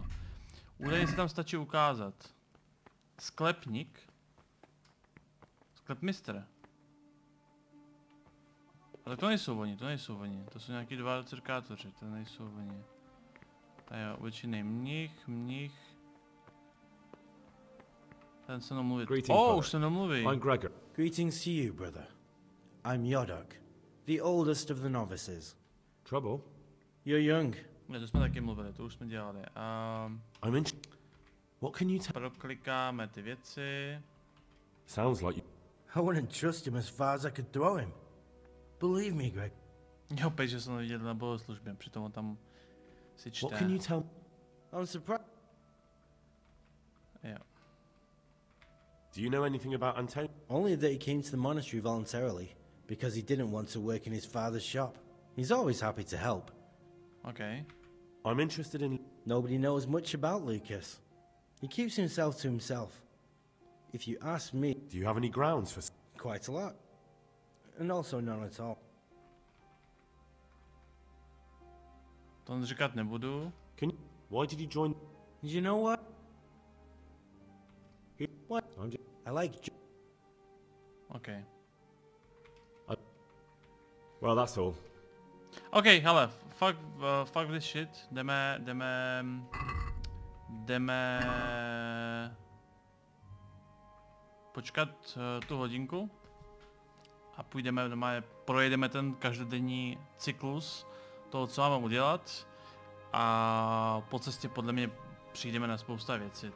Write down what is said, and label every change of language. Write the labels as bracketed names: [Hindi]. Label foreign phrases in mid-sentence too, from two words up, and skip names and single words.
[Czech] Údajně se tam stačí ukázat sklepník, sklepmistr. Ale to nejsou oni, to jsou nějaký 2 cirkátoři, to nejsou oni. Tady je obyčejný mnich. Ten se mluví. Už se nemluví. [English] I'm Gregor. Greetings to you, brother. I'm Yodok, the oldest of the novices. Trouble? You're young. [Czech] Ne, to jsme taky mluvili, to už jsme dělali. [English] I'm in... What can you tell... [Czech] Proklikáme ty věci. [English] Sounds like you... I wouldn't trust him as far as I could throw him. Believe me, Greg. [Czech] Jo, opět, že jsem to viděl na bohoslužbě, přitom on tam si čte. [English] What can you tell... I'm surprised. [Czech] Jo. [English] Do you know anything about Antonio? Only that he came to the monastery voluntarily, because he didn't want to work in his father's shop. He's always happy to help. Okay. I'm interested in... Nobody knows much about Lucas. He keeps himself to himself. If you ask me... Do you have any grounds for... Quite a lot. And also none at all. [Czech] To říkat nebudu. [English] Why did he join... You know what? What? I like... Okay. Well, that's all. OK, hele, fuck this shit. [Czech] Jdeme počkat tu hodinku a půjdeme doma, projedeme ten každodenní cyklus toho, co máme udělat, a po cestě podle mě přijdeme na spousta věcí.